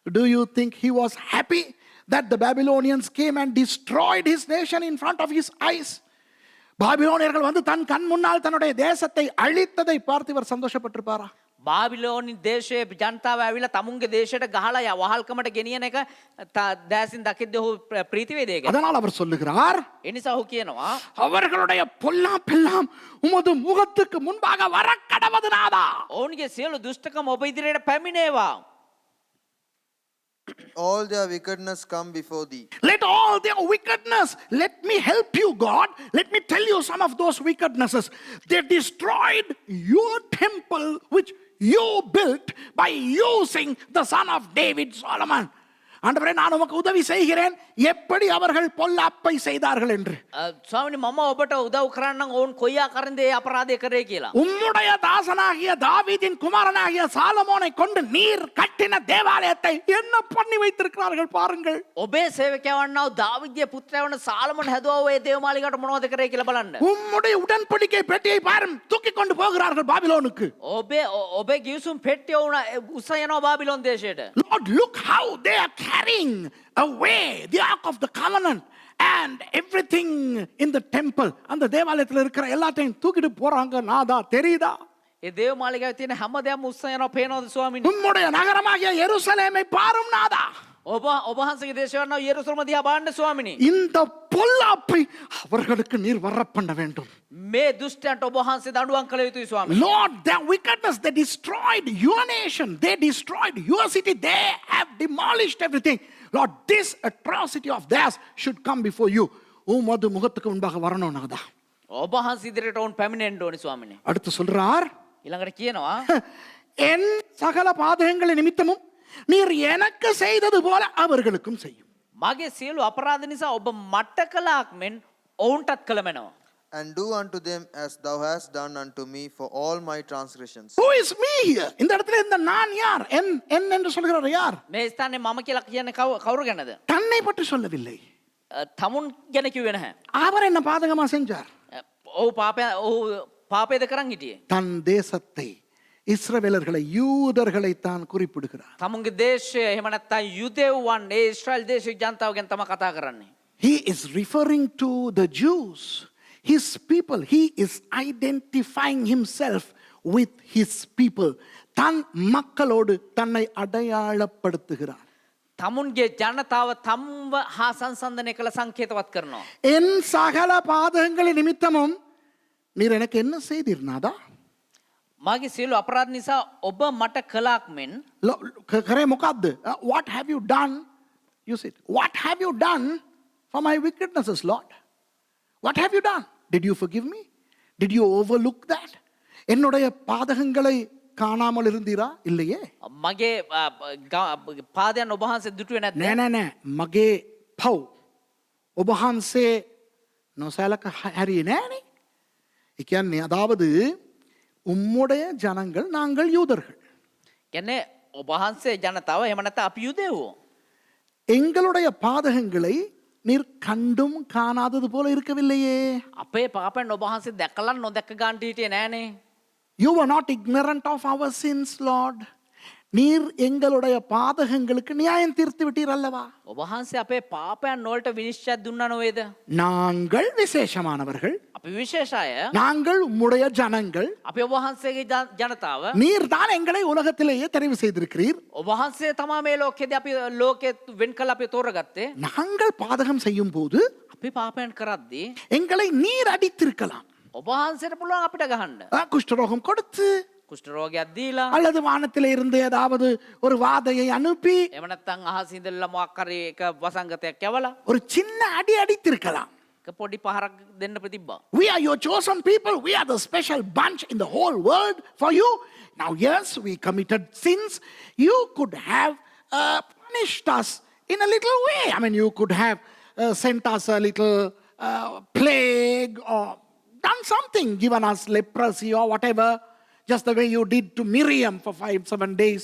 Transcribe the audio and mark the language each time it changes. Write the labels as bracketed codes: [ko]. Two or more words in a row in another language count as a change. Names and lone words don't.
[en] Do you think he was happy that the Babylonians came and destroyed his nation in front of his eyes? [ta] பாபிலோனியர்கள் வந்து தன் கண் முன்னால் தன்னுடைய தேசத்தை அழித்ததை பார்த்து இவர் சந்தோஷப்பட்டிருப்பாரா? [si] බාබිලෝනි දේශයේ ජනතාව ඇවිල්ලා තමුන්ගේ දේශයට ගහලා වහල්කමට ගෙනියන එක දැසින් දකිද්දී ඔහු ප්‍රීති වේදේක. [ta] அதனால் அவர் சொல்லுகிறார், [si] ඒ නිසා ඔහු කියනවා [ta] அவர்களுடைய பொல்லாப்பெல்லாம் உமது முகத்துக்கு முன்பாக வர கடவது நாதா. [si] ඔවුන්ගේ සියලු දුෂ්ටකම ඔබ ඉදිරියට පැමිණේවා. [en] All their wickedness come before thee. Let all their wickedness, let me help you, God. Let me tell you some of those wickednesses. They destroyed your temple which you built by using the son of David, Solomon. [ta] ஆண்டவரே, நான் உமக்கு உதவி செய்கிறேன் எப்படி அவர்கள் பொல்லாப்பை செய்தார்கள் என்று. [si] ස්වාමීනි මම ඔබට උදව් කරන්නම් ඔවුන් කොයි ආකාරයෙන්ද ඒ අපරාධය කරේ කියලා. [ta] உம்முடைய தாசனாகிய தாவீதின் குமாரனாகிய சாலமோனை கொண்டு நீர் கட்டின தேவாலயத்தை என்ன பண்ணி வைத்திருக்கிறார்கள் பாருங்கள். [si] ඔබේ සේවකයන්ව දාවිද්ගේ පුත්‍රයා වන සාලමෝන් හැදුවා ඔය දේවමාලිගාවට මොනවද කරේ කියලා බලන්න. [ta] உம்முடைய உடன்படிக்கை பெட்டியை பாரும் தூக்கி கொண்டு போகிறார்கள் பாபிலோனுக்கு. [si] ඔබේ ගිවිසුම් පෙට්ටිය උන උස යනවා බාබිලෝන් දේශයට. [en] Lord, look how they are carrying away the ark of the covenant and everything in the temple. [ta] அந்த தேவாலயத்தில் இருக்கிற எல்லாத்தையும் தூக்கிட்டு போறாங்க. நாதா தெரியுதா? [si] ඒ දේවමාලිගාවේ තියෙන හැමදේම උස යනවා පේනවද ස්වාමීනි? [ta] உம்முடைய நகரமாகிய எருசலேமை பாரும் நாதா. [si] ඔබ වහන්සේගේ දේශය වන යෙරුසලම දිහා බලන්න ස්වාමීනි. [ta] இந்த பொல்லாப்பை அவர்களுக்கு நீர் வர பண்ண வேண்டும். [si] මේ දුෂ්ටයන්ට ඔබ වහන්සේ දඬුවම් කළ යුතුයි ස්වාමීනි. [en] Lord, their wickedness, they destroyed your nation, they destroyed your city, they have demolished everything. Lord, this atrocity of theirs should come before you. [ta] உமது முகத்துக்கு முன்பாக வரணும் நாதா. [si] ඔබ වහන්සේ ඉදිරියට ඔවුන් පැමිණෙන්න ඕනි ස්වාමීනි. [ta] அடுத்து சொல்றார், [si] ඊළඟට කියනවා [ta] என் சகல பாதகங்கள் நிமித்தமும் நீர் எனக்கு செய்தது போல அவர்களுக்கும் செய்யும். [si] මගේ සියලු අපරාධ නිසා ඔබ මට කළාක් මෙන් ඔවුන්ටත් කළමෙනවා. [en] And do unto them as thou hast done unto me for all my transgressions. Who is me here? [ta] இந்த இடத்துல இந்த நான் யார்? என் என்று சொல்கிறார் யார்? [si] මේ ස්ථානයේ මම කියලා කියන්නේ කවුරු ගැනද? [ta] தன்னை பற்றி சொல்லவில்லை. [si] තමුන් ගැන කිව්වේ නැහැ. [ta] அவர் என்ன பாதகமா செஞ்சார்? [si] ඔහු පාපයද කරන් හිටියේ. [ta] தன் தேசத்தை, இஸ்ரவேலர்களை, யூதர்களை தான் குறிப்பிடுகிறார். [si] තමුන්ගේ දේශය එහෙම නැත්නම් යුදෙව්වන් ඒ ඊශ්‍රායල් දේශයේ ජනතාව ගැන තමයි කතා කරන්නේ. [en] He is referring to the Jews, his people. He is identifying himself with his people. [ta] தன் மக்களோடு தன்னை அடையாளப்படுத்துகிறார். [si] තමුන්ගේ ජනතාව තම්ව හා සංසන්දනය කළ සංකේතවත් කරනවා. [ta] என் சகல பாதகங்களின் நிமித்தமும் நீர் எனக்கு என்ன செய்தீர் நாதா? [si] මාගේ සියලු අපරාධ නිසා ඔබ මට කළාක් මෙන් කරේ මොකද්ද? [en] What have you done? You said, what have you done for my wickednesses, Lord? What have you done? Did you forgive me? Did you overlook that? [ta] என்னுடைய பாதகங்களை காணாமல் இருந்தீரா? இல்லையே. [si] මගේ පාදයන් ඔබ වහන්සේ දුටුවේ නැද්ද? නෑ මගේ පව් ඔබ වහන්සේ නොසලක හැරියේ නෑනේ. ඒ කියන්නේ [ta] அதாவது உம்முடைய ஜனங்கள் நாங்கள் யூதர்கள். [si] කියන්නේ ඔබ වහන්සේ ජනතාව එහෙම නැත්නම් අපි යුදෙව්වෝ. [ta] எங்களுடைய பாதகங்களை நீர் கண்டும் காணாதது போல இருக்கவில்லையே. [si] අපේ පාපයන් ඔබ වහන්සේ දැකලා නොදැක ගන්නට හිටියේ නෑනේ. [en] You were not ignorant of our sins, Lord. [ta] நீர் எங்களுடைய பாதகங்களுக்கு நியாயம் தீர்த்து விட்டீர் அல்லவா? [si] ඔබ වහන්සේ අපේ පාපයන් වලට විනිශ්චය දුන්නා නේද? [ta] நாங்கள் விசேஷமானவர்கள், [si] අපි විශේෂ අය, [ta] நாங்கள் உம்முடைய ஜனங்கள். [si] අපි ඔබ වහන්සේගේ ජනතාව. [ta] நீர் தான் எங்களை உலகத்திலேயே தெரிவு செய்திருக்கிறீர். [si] ඔබ වහන්සේ තමයි මේ ලෝකෙදී අපි ලෝකෙ වෙන් කළ අපි තෝරගත්තේ. [ta] நாங்கள் பாதகம் செய்யும் போது [si] අපි පාපයන් කරද්දී [ta] எங்களை நீர் அடித்திருக்கலாம். [si] ඔබ වහන්සේට පුළුවන් අපිට ගහන්න. [ta] குஷ்டரோகம் கொடுத்து [si] කුෂ්ඨ රෝගයක් දීලා [ta] அல்லது வானத்திலே இருந்து ஏதாவது ஒரு வாதையை அனுப்பி [si] එහෙම නැත්නම් අහසින් ඉඳලා මොකක් හරි එක වසංගතයක් යවලා [ta] ஒரு சின்ன அடி அடித்திருக்கலாம். [si] එක පොඩි පහරක් දෙන්න ප්‍රතිබ්බා. [en] We are your chosen people. We are the special bunch in the whole world for you. Now, yes, we committed sins. You could have punished us in a little way. I mean, you could have sent us a little plague or done something, given us leprosy or whatever, just the way you did to Miriam for 5-7 days.